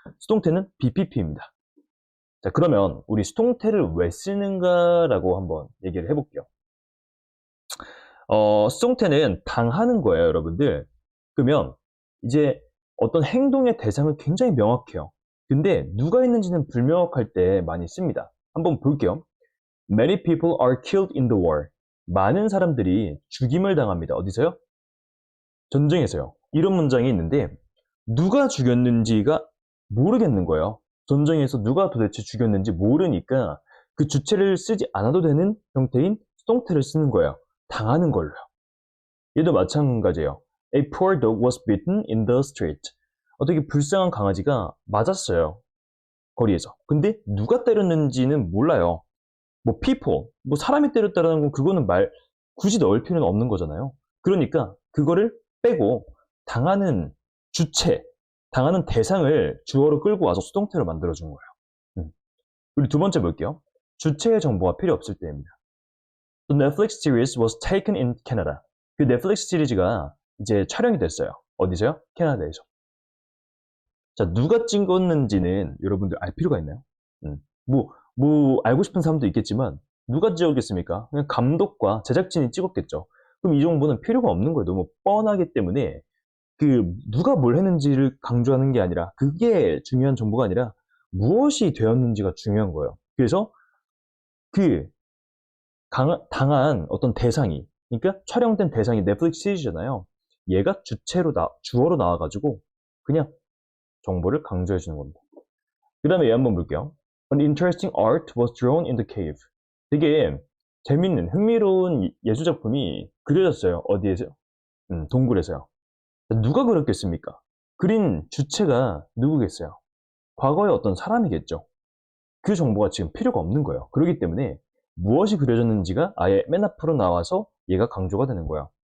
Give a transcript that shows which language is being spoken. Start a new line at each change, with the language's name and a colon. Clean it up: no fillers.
Korean: 수동태는 bpp입니다. 자, 그러면 우리 수동태를 왜 쓰는가라고 한번 얘기를 해볼게요. 수동태는 당하는 거예요, 여러분들. 그러면 이제 어떤 행동의 대상은 굉장히 명확해요. 근데 누가 있는지는 불명확할 때 많이 씁니다. 한번 볼게요.
English: Many people are killed in the war.
Korean: 많은 사람들이 죽임을 당합니다. 어디서요? 전쟁에서요. 이런 문장이 있는데 누가 죽였는지가 모르겠는 거예요. 전쟁에서 누가 도대체 죽였는지 모르니까 그 주체를 쓰지 않아도 되는 형태인 수동태를 쓰는 거예요. 당하는 걸로요. 얘도 마찬가지예요.
English: A poor dog was bitten in the street.
Korean: 어떻게 불쌍한 강아지가 맞았어요. 거리에서. 근데 누가 때렸는지는 몰라요. 뭐 people, 뭐 사람이 때렸다라는 건 그거는 굳이 넣을 필요는 없는 거잖아요. 그러니까 그거를 빼고 당하는 주체, 당하는 대상을 주어로 끌고 와서 수동태로 만들어준 거예요. 우리 두 번째 볼게요. 주체의 정보가 필요 없을 때입니다.
English: The Netflix series was taken in Canada.
Korean: 그 넷플릭스 시리즈가 이제 촬영이 됐어요. 어디서요? 캐나다에서. 자, 누가 찍었는지는 여러분들 알 필요가 있나요? 알고 싶은 사람도 있겠지만 누가 찍었겠습니까? 그냥 감독과 제작진이 찍었겠죠. 그럼 이 정보는 필요가 없는 거예요. 너무 뻔하기 때문에 누가 뭘 했는지를 강조하는 게 아니라 그게 중요한 정보가 아니라 무엇이 되었는지가 중요한 거예요. 그래서 그 당한 어떤 대상이 그러니까 촬영된 대상이 넷플릭스 시리즈잖아요. 얘가 주어로 나와가지고 그냥 정보를 강조해 주는 겁니다. 그 다음에 얘 한번 볼게요.
English: An interesting art was drawn in the cave.
Korean: 되게 재밌는 흥미로운 예술작품이 그려졌어요. 어디에서요? 동굴에서요. 누가 그렸겠습니까? 그린 주체가 누구겠어요? 과거의 어떤 사람이겠죠. 그 정보가 지금 필요가 없는 거예요. 그렇기 때문에 무엇이 그려졌는지가 아예 맨 앞으로 나와서 얘가 강조가 되는 거예요.